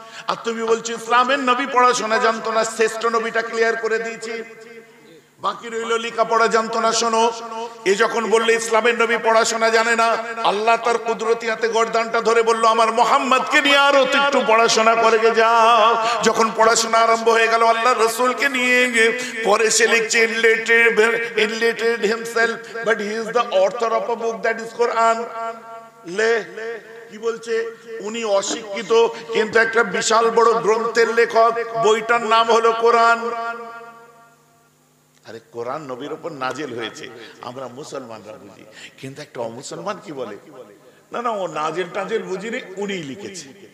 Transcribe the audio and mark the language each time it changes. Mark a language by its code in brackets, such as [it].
[bn] আর তুমি বলছো ইসলামের নবী পড়াশোনা জানতো না, শ্রেষ্ঠ নবীটা ক্লিয়ার করে দিয়েছি। বাকি রইল লেখাপড়া জানতো না। শোনো, এ যখন বললে ইসলামের নবী পড়াশোনা জানে না, আল্লাহ তার কুদরতি হাতে গর্দানটা ধরে বলল আমার মোহাম্মদকে নিয়ে আরো একটু পড়াশোনা করে যাও। যখন পড়াশোনা আরম্ভ হয়ে গেল আল্লাহ রসুলকে নিয়ে, পরে সে লিখছে [en] enlightened himself but he is the author of a book that is Quran। [bn] লে কি বলছে, উনি অশিক্ষিত কিন্তু একটা বিশাল বড় গ্রন্থের লেখক, বইটার নাম হলো কোরআন। আরে কোরআন নবীর উপর নাজিল হয়েছে আমরা মুসলমানরা বুঝি, কিন্তু একটা অমুসলমান কি বলে, না না ও নাজিল টাজিল বুঝিনি, উনিই লিখেছে।